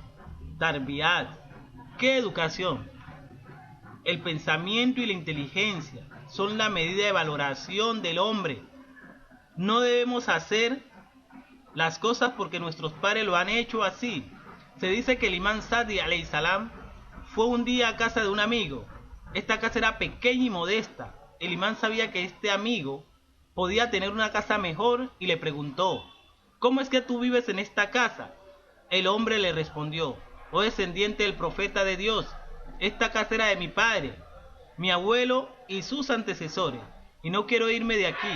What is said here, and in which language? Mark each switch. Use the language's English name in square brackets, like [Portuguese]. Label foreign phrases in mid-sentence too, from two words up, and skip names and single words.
[Spanish] Tarbiyat. ¿Qué educación? El pensamiento y la inteligencia son la medida de valoración del hombre. No debemos hacer las cosas porque nuestros padres lo han hecho así. Se dice que el imán Sadi [Arabic] عليه السلام [Spanish] fue un día a casa de un amigo. Esta casa era pequeña y modesta. El imán sabía que este amigo podía tener una casa mejor y le preguntó, ¿cómo es que tú vives en esta casa? El hombre le respondió, oh descendiente del profeta de Dios, esta casa era de mi padre, mi abuelo y sus antecesores, y no quiero irme de aquí.